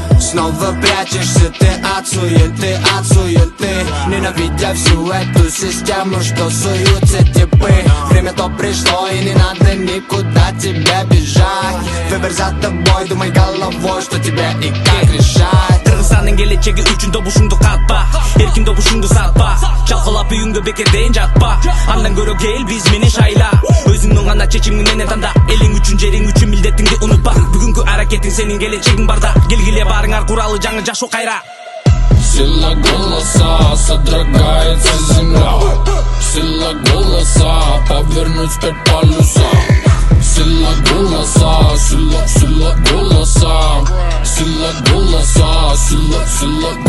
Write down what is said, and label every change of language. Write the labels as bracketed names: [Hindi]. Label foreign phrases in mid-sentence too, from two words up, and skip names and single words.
[Russian] снова прячешься ты от суеты, ненавидя всю эту систему, что суются типы. Время то пришло и не надо никуда тебе бежать. Выбор за тобой, думай головой, что тебе и как решать. [Kyrgyz] Кыргызстандын келечеги үчүн добушуңду катпа, эркин добушуңду сатпа. Жалкылап үйүңгө бекерден жатпа, андан көрө кел биз менен шайла. Өзүңдүн гана чечимиң менен танда, элиң үчүн жериң үчүн милдетиңди унутпа. Бүгүнкү аракетиң сенин келечегиң барда, келгиле барыңар куралы жаңы жашоо кайра. [Russian] Сила голоса, содрогается земля. Сила голоса, повернуть 5 полюса. Сила голоса, сила голоса. Сила голоса, сила